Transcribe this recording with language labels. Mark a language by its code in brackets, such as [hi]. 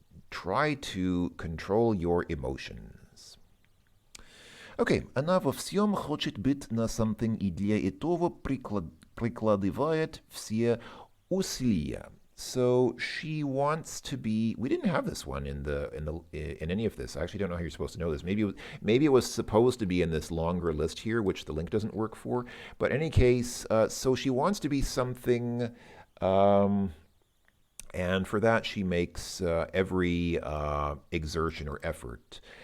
[en] Try to control your emotions. [ru] Okay, она во всем хочет быть на something и для этого прикладывает все усилия. [en] So she wants to be. We didn't have this one in any of this. I actually don't know how you're supposed to know this. Maybe it was supposed to be in this longer list here, which the link doesn't work for. But in any case, so she wants to be something, and for that she makes every exertion or effort.